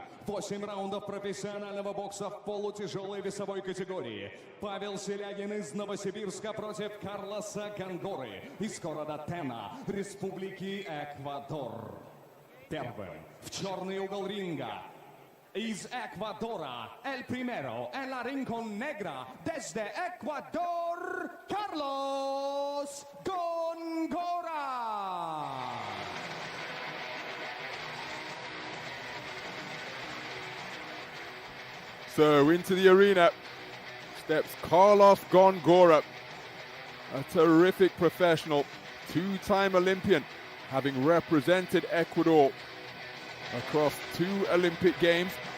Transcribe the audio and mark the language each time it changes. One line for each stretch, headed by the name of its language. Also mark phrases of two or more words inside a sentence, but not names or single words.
Russian: 8 раундов профессионального бокса в полутяжелой весовой категории. Павел Silyagin из Новосибирска против Карлоса Гонгоры из города Тена, Республики Эквадор. Первым в черный угол ринга из Эквадора,
Spanish: el primero en la rincón negra desde Ecuador, Carlos Gongora.
English: So into the arena steps Carlos Gongora, a terrific professional, two-time Olympian, having represented Ecuador across 2 Olympic Games.